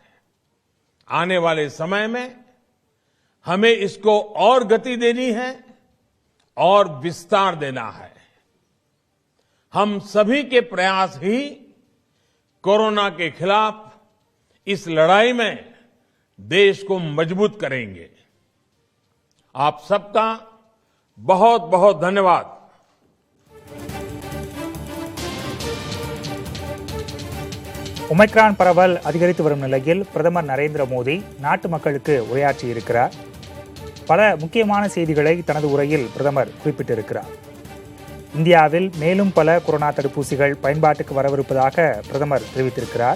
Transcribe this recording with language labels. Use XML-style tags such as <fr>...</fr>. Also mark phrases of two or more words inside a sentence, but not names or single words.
<hi>आने वाले समय में हमें इसको और गति देनी है और विस्तार देना है। हम सभी के प्रयास ही कोरोना के खिलाफ इस लड़ाई में देश को मजबूत करेंगे। आप सबका बहुत बहुत धन्यवाद।</hi> <ta>ஒமைக்ரான் பரவல் அதிகரித்து வரும் நிலையில் பிரதமர் நரேந்திர மோடி நாட்டு மக்களுக்கு உரையாற்றியிருக்கிறார். பல முக்கியமான செய்திகளை தனது உரையில் பிரதமர் குறிப்பிட்டிருக்கிறார். இந்தியாவில் மேலும் பல கொரோனா தடுப்பூசிகள் பயன்பாட்டுக்கு வரவிருப்பதாக பிரதமர் தெரிவித்திருக்கிறார்.</ta>